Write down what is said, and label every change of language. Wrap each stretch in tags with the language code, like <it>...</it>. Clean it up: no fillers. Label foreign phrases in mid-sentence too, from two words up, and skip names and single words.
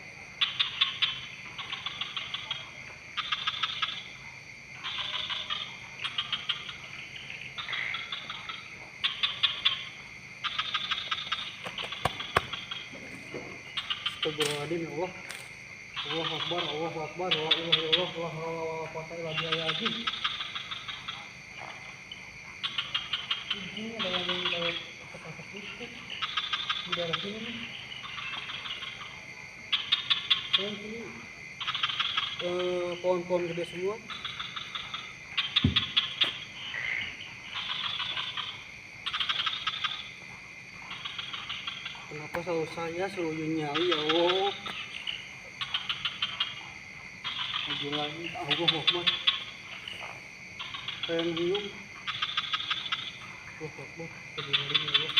<ar>أستغفر الله العظيم يا الله. الله أكبر، الله أكبر, لا إله إلا الله، لا حول ولا قوة إلا بالله.</ar> <id>Ini ada yang kayak ketak listrik di daerah sini nih. Dan sini pohon-pohon gede semua. Kenapa selalu saya selalu nyali</id> <ar>يا الله?</ar> <id>Lagi lagi</id> <ar>الله أكبر.</ar> <id>Saya yang bingung.</id> <ar>الله أكبر. أستغفر الله العظيم يا الله.</ar>